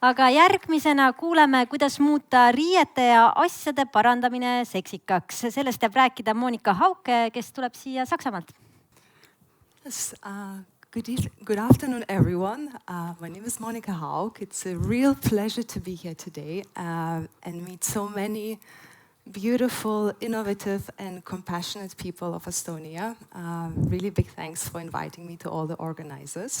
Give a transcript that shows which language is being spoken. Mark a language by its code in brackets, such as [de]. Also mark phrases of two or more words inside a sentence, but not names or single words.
[et] aga järgmisena kuuleme, kuidas muuta riiete ja asjade parandamine seksikaks. Sellest jääb rääkida Monika Hauck, kes tuleb siia Saksamaalt. [en] Yes, good afternoon, everyone. My name is Monika Hauck. It's a real pleasure to be here today and meet so many beautiful, innovative, and compassionate people of Estonia. Really big thanks for inviting me to all the organizers.